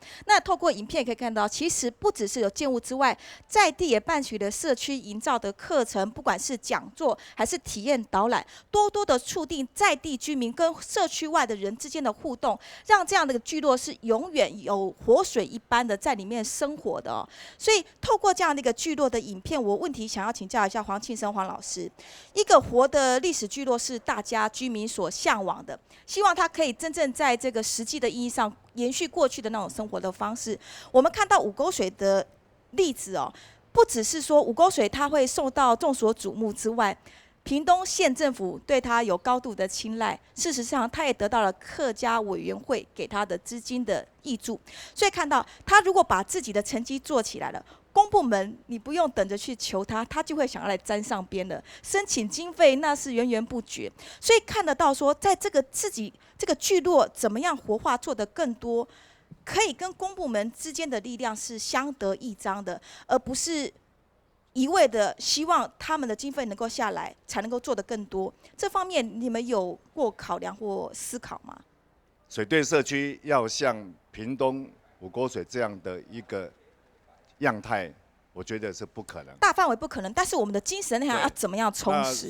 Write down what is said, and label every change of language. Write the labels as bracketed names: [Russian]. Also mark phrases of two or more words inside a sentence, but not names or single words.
[Chinese] 那透過影片可以看到，其實不只是有建物之外，在地也辦取了社區營造的課程，不管是講座還是體驗導覽，多多的促進在地居民跟社區外的人之間的互動，讓這樣的聚落是永遠有活水一般的在裡面生活的哦。所以透過這樣的一個聚落的影片，我問題想要請教一下黃慶生黃老師，一個活的歷史聚落是大家居民所嚮往的，希望它可以真正在這個實際的意義上延續過去的那種生活的方式。我們看到五溝水的例子哦，不只是說五溝水它會受到眾所矚目之外，屏東縣政府對它有高度的青睞，事實上它也得到了客家委員會給它的資金的挹注。所以看到它如果把自己的成績做起來了，公部門你不用等着去求他，他就會想要來沾上邊了。申請經費那是源源不絕，所以看得到說，在這個自己這個聚落怎麼樣活化做得更多，可以跟公部門之間的力量是相得益彰的，而不是一味的希望他們的經費能夠下來，才能夠做得更多。這方面你們有過考量或思考嗎？水隊社區要像屏東五溝水這樣的一個樣態，我覺得是不可能。大範圍不可能，但是我們的精神內涵要怎麼樣充實？